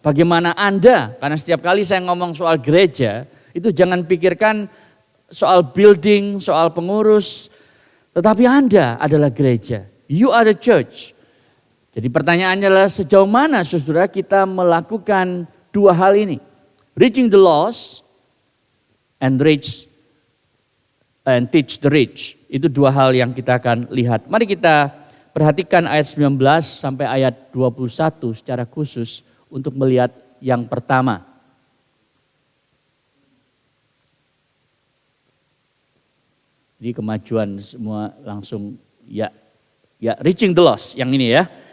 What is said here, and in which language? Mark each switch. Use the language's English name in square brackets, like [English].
[Indonesian] Bagaimana Anda, karena setiap kali saya ngomong soal gereja, itu jangan pikirkan soal building, soal pengurus, tetapi Anda adalah gereja. [English] You are the church. [Indonesian] Jadi pertanyaannya adalah sejauh mana saudara kita melakukan dua hal ini. [English] Reaching the lost and teach the rich. [Indonesian] Itu dua hal yang kita akan lihat. Mari kita perhatikan ayat 19 sampai ayat 21 secara khusus untuk melihat yang pertama. Jadi kemajuan semua langsung ya [English] reaching the lost [Indonesian] yang ini ya.